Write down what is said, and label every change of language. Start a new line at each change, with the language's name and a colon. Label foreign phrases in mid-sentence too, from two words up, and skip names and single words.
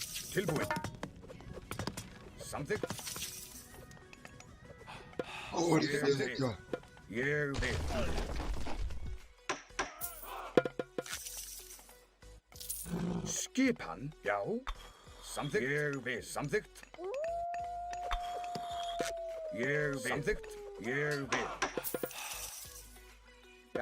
Icelandic: Tilbúin. Samþykkt.
Portuguese: Olha ele aqui, ó.
Icelandic: Ég vil. Skipan, já. Samþykkt. Ég vil. Samþykkt. Ég vil. Samþykkt. Ég vil. Já.